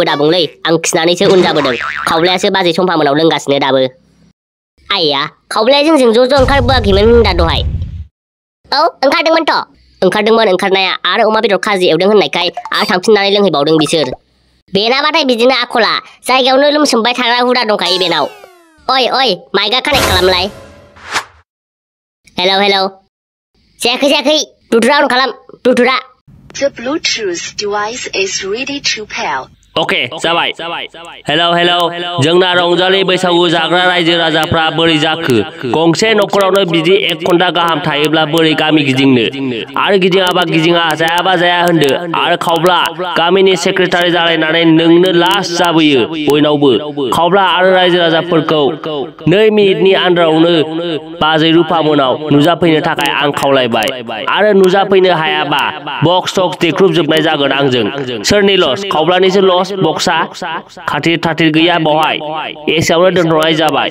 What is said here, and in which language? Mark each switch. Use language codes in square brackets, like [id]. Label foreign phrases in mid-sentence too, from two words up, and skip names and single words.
[brx] दाबुंलै आं खिनानैसो उन जाबोदों खावलायासो बाजै सम्फामोनाव लोंगासिनो दाबो आइया खावलाया जोंजों ज' ओंखारबोआखैमोन होनदा दहाय औ ओंखारदोंमोन ओंखारनाया आरो अमा बेदर खाजि एवदों होननायखाय आरो थांफिननानै लोंहैबावदों बिसोर बेनाबाथाय बिदिनो आखला जायगायावनो लोमसोमबाय थाग्रा हुदा दंखायो बेनाव ओइ माइकआ कानेक्ट खालामलाय हेलौ जायाखै ब्लुटुथआ अन खालाम ब्लुटुथआ [en] The Bluetooth device is ready to pair. [brx] ओके जाबाय हेलौ जोंना रंजालि बैसागु जाग्रा रायजो राजाफ्रा बोरै जाखो गंसे न'खरावनो बिदि 1 घन्टा गाहाम थायोब्ला बोरै गामि गिदिंनो आरो गिदिङाबा गिदिङा जायाबा जाया होनदो आरो खावब्ला गामिनि सेक्रेटारि जालायनानै नोंनो लास्ट जाबोयो बयनावबो खावब्ला आरो रायजो राजाफोरखौ 2 मिनिटनि आन्दारावनो बाजै रुफामोनाव नुजाफैनो थाखाय आं खावलायबाय आरो नुजाफैनो हायाबा बक्स टक्स देख्रुबजोबनाय जागोन आंजों सोरनि लस खावब्लानिसो लस बक्सा खाथिर गैया बहाय एसेयावनो दोनथ'नाय जाबाय